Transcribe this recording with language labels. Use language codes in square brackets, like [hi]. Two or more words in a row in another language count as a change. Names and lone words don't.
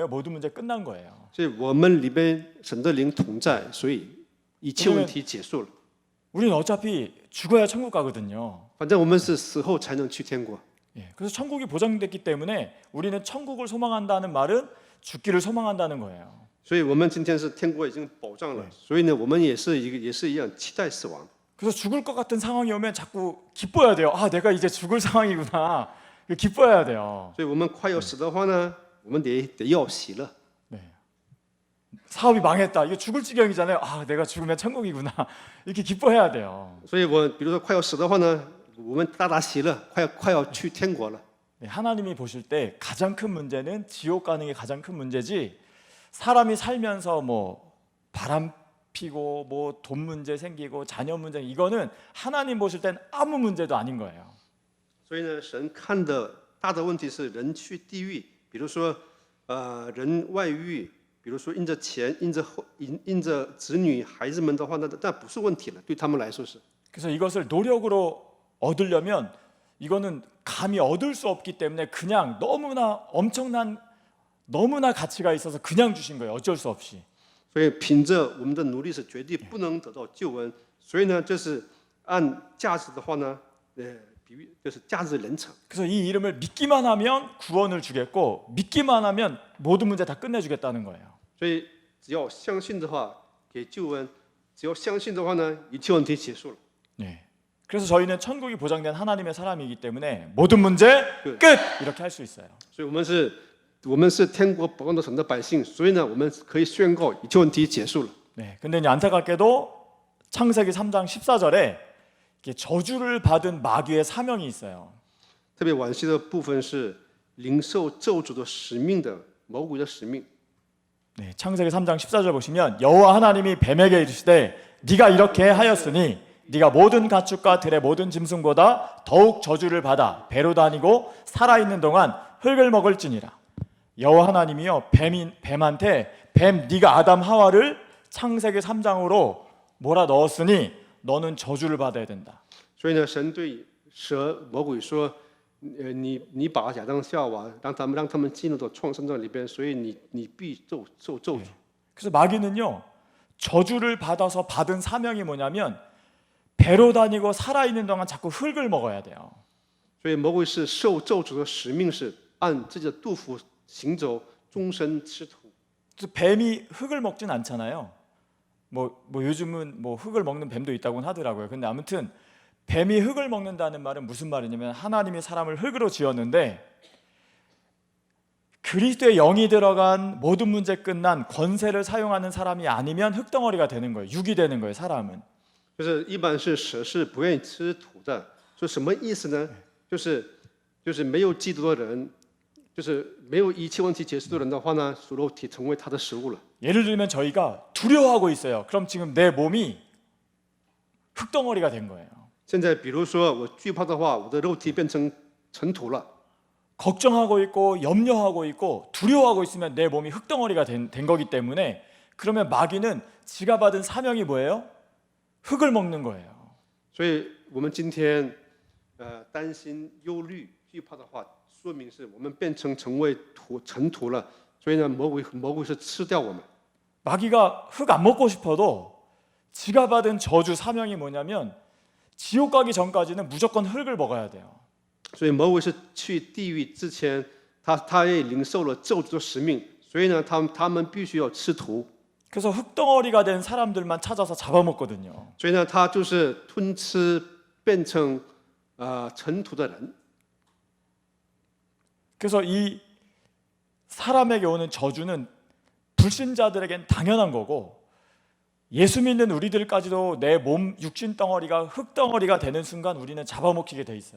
[ko] 모든 문제 끝난 거예요. [zh] 所以我们里边神的灵同在，所以一切问题结束了。 [ko] 우리는 어차피 죽어야 천국 가거든요. [zh] 反正我们是死后才能去天国。 [ko] 예, 그래서 천국이 보장됐기 때문에 우리는 천국을 소망한다는 말은 죽기를 소망한다는 거예요. [zh] 所以我们今天是天国已经保障了，所以呢，我们也是一样期待死亡。 [ko] 그래서 죽을 것 같은 상황이 오면 자꾸 기뻐야 돼요. 아, 내가 이제 죽을 상황이구나. 기뻐해야 돼요. [zh] 所以我们快要死的话呢，我们得要喜乐。 [ko] 네. 사업이 망했다. 이거 죽을 지경이잖아요. 아, 내가 죽으면 천국이구나. 이렇게 기뻐해야 돼요. [zh] 所以比如说快要死的话呢，我们大喜乐，快要去天国了。 [ko] 네, 하나님이 보실 때 가장 큰 문제는 지옥 가는 게 가장 큰 문제지. 사람이 살면서 뭐 바람 피고 뭐 돈 문제 생기고 자녀 문제 이거는 하나님 보실 땐 아무 문제도 아닌 거예요. [zh] 所以呢，神看的大的问题是人去地狱，比如说人外遇，比如说因着钱、因着子女、孩子们的话，那不是问题了，对他们来说是。 [ko] 그래서 이것을 노력으로 얻으려면 이거는 감히 얻을 수 없기 때문에 그냥 너무나 가치가 있어서 그냥 주신 거예요. 어쩔 수 없이. [zh] 所以凭着我们的努力是绝对不能得到救恩。所以呢，就是按价值的话呢，比喻就是价值连城。 [ko] 그래서 이 이름을 믿기만 하면 구원을 주겠고 믿기만 하면 모든 문제 다 끝내주겠다는 거예요. [zh] 所以只要相信的话，给救恩；只要相信的话呢，一切问题结束了。 [ko] 네. 그래서 저희는 천국이 보장된 하나님의 사람이기 때문에 모든 문제 끝 이렇게 할 수 있어요. [zh] 所以我们是天国保障的神的百姓，所以呢，我们可以宣告一切问题结束了。 [ko] 네. 근데 이제 안타깝게도 창세기 3장 14절에 저주를 받은 마귀의 사명이 있어요. [zh] 特别惋惜的部分是领受咒诅的使命的魔鬼的使命。 [ko] 네, 창세기 3장 14절 보시면 여호와 하나님이 뱀에게 이르시되 네가 이렇게 하였으니 네가 모든 가축과 들의 모든 짐승보다 더욱 저주를 받아 배로 다니고 살아있는 동안 흙을 먹을지니라. 여호와 하나님이요 뱀한테 뱀 네가 아담 하와를 창세기 3장으로 몰아 넣었으니 너는 저주를 받아야 된다. [zh] 所以呢，神对魔鬼说：“你把亚当夏娃让他们进入到创生的里边，所以你必受咒诅。” [ko] 그래서 마귀는요 저주를 받아서 받은 사명이 뭐냐면 배로 다니고 살아있는 동안 자꾸 흙을 먹어야 돼요. [zh] 所以魔鬼是受咒诅的使命是按自己的肚腹行走，终身吃土。 [ko] 그래서 뱀이 흙을 먹진 않잖아요. 뭐 요즘은 뭐 흙을 먹는 뱀도 있다고 하더라고요. 근데 아무튼 뱀이 흙을 먹는다는 말은 무슨 말이냐면 하나님이 사람을 흙으로 지었는데 그리스도의 영이 들어간 모든 문제 끝난 권세를 사용하는 사람이 아니면 흙덩어리가 되는 거예요. 육이 되는 거예요. 사람은. [zh] 就是一般是蛇是不愿意吃土的，说什么意思呢？就是没有基督的人，就是没有一切问题解释的人的话呢，属肉体成为他的食物了。 [ko] 예를 들면 저희가 두려워하고 있어요. 그럼 지금 내 몸이 흙덩어리가 된 거예요. [zh] 现在比如说我惧怕的话，我的肉体变成尘土了。 [ko] 걱정하고 있고 염려하고 있고 두려워하고 있으면 내 몸이 흙덩어리가 된 거기 때문에 그러면 마귀는 지가 받은 사명이 뭐예요? 흙을 먹는 거예요. [zh] 所以我们今天担心、忧虑、惧怕的话，说明是我们成为尘土了。所以呢，魔鬼是吃掉我们。 [ko] 마귀가 흙 안 먹고 싶어도 지가 받은 저주 사명이 뭐냐면 지옥 가기 전까지는 무조건 흙을 먹어야 돼요. [zh] 所以魔鬼是去地狱之前，他也领受了咒诅的使命，所以呢，他们必须要吃土。 [ko] 그래서 흙덩어리가 된 사람들만 찾아서 잡아먹거든요. [zh] 所以呢，他就是吞吃变成尘土的人。 [ko] 그래서 이 사람에게 오는 저주는 불신자들에겐 당연한 거고 예수 믿는 우리들까지도 내 몸 육신 덩어리가 흙덩어리가 되는 순간 우리는 잡아먹히게 돼 있어요.